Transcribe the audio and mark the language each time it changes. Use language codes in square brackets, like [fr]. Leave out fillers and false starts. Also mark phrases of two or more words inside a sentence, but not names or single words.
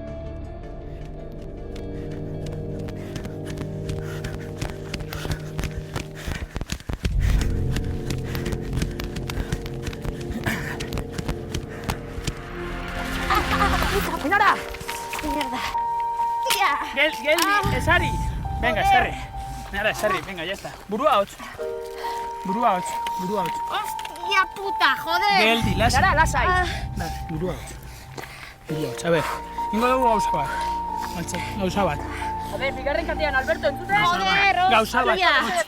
[eu] Ainara! [es] Mierda. [eu] Geldi, esari! Venga, esarri. [es] Nada, esarri, venga, ya está. [eu] Burua hotz. [es] Hostia puta, joder! [eu] Geldi, lasai. Ainara, lasai. Burua hotz. [es] A ver, [eu] ingo dugu gauza bat. Joder, bigarren katean, Alberto, entzuten? [es] Joder, [eu] Gauza bat. [es] hostia!